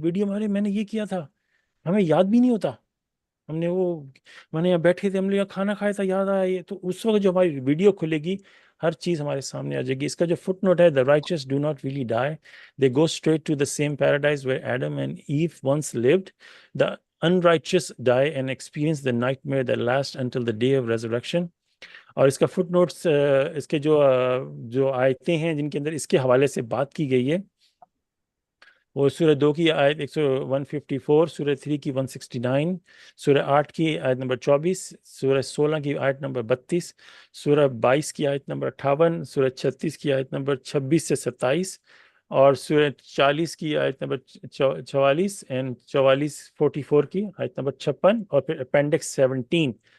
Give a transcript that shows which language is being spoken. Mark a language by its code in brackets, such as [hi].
[ur] Video میں نے یہ کیا تھا، ہمیں یاد بھی نہیں ہوتا. ہم نے میں نے یہاں بیٹھے تھے، ہم نے یہاں کھانا کھایا تھا، یاد آیا یہ. تو اس وقت جو ہماری ویڈیو کھلے گی ہر چیز ہمارے سامنے آ جائے گی. اس کا جو فٹ نوٹ ہے، [en] the righteous do not really die, they go straight to the same paradise where Adam and Eve once lived. The unrighteous die and experience the nightmare that lasts until the day of resurrection. [ur] اور اس کا fit notice, اس کے جو آیتیں ہیں جن کے اندر اس کے حوالے سے بات کی گئی ہے، وہ سورہ 2 کی آیت 154، سورہ 3 کی 169، سورہ 8 کی آیت نمبر 24، سورہ 16 کی آیت نمبر 32، سورہ 22 کی آیت نمبر 58، سورہ 36 کی آیت نمبر 26 سے 27، اور سورہ 40 کی آیت نمبر 44 اینڈ 44 کی آیت نمبر 56، اور پھر اپینڈکس 17.